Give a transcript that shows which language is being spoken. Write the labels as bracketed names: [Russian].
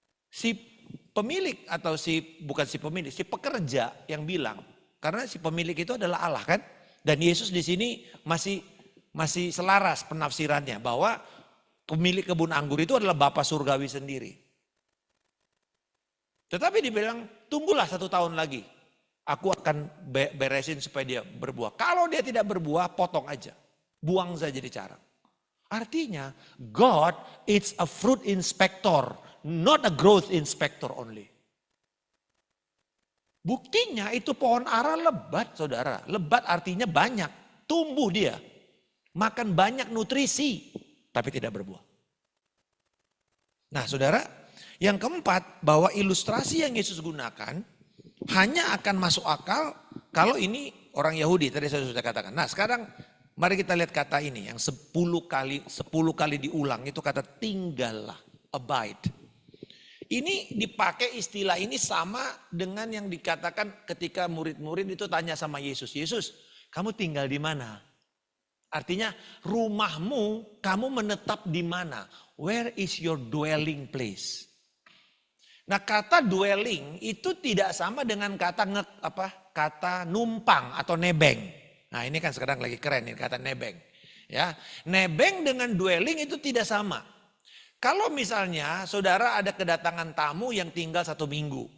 [Indonesian] Si pemilik atau si pekerja yang bilang, karena si pemilik itu adalah Allah kan, dan Yesus di sini masih selaras penafsirannya bahwa pemilik kebun anggur itu adalah Bapa surgawi sendiri. Tetapi dibilang tunggulah 1 tahun lagi. Aku akan beresin supaya dia berbuah. Kalau dia tidak berbuah, potong aja. Buang saja di carang. [English] Artinya, God is a fruit inspector, not a growth inspector only. [Indonesian] Buktinya itu pohon ara lebat, saudara. Lebat artinya banyak. Tumbuh dia. Makan banyak nutrisi, tapi tidak berbuah. Nah, saudara, yang keempat, bahwa ilustrasi yang Yesus gunakan hanya akan masuk akal kalau ini orang Yahudi, tadi saya sudah katakan. Nah sekarang mari kita lihat kata ini yang 10 kali diulang, itu kata tinggallah, abide. Ini dipakai istilah ini sama dengan yang dikatakan ketika murid-murid itu tanya sama Yesus. Yesus, kamu tinggal di mana? Artinya rumahmu, kamu menetap di mana? [English] Where is your dwelling place? [Indonesian] Nah kata dwelling itu tidak sama dengan kata numpang atau nebeng. Nah ini kan sekarang lagi keren ini kata nebeng. Ya, nebeng dengan dwelling itu tidak sama. Kalau misalnya saudara ada kedatangan tamu yang tinggal 1 minggu.